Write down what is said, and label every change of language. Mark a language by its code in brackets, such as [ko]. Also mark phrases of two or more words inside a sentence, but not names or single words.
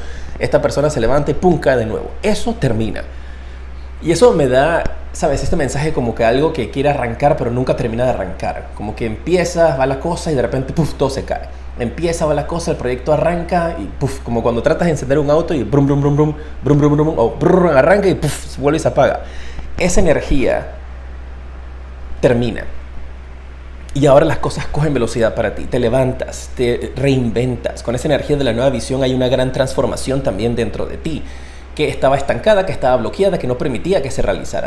[es] Esta persona se levanta y pum, cae de nuevo. Eso termina. Y eso me da, ¿sabes? Este mensaje como que algo que quiere arrancar, pero nunca termina de arrancar. Como que empieza, va la cosa y de repente, puf, todo se cae. Empieza, va la cosa, el proyecto arranca y puf, como cuando tratas de encender un auto y brum, brum, brum, brum, brum, brum, brum, o brum, arranca y puf, se vuelve y se apaga. Esa energía termina. Y ahora las cosas cogen velocidad para ti. Te levantas, te reinventas. Con esa energía de la nueva visión hay una gran transformación también dentro de ti, que estaba estancada, que estaba bloqueada, que no permitía que se realizara.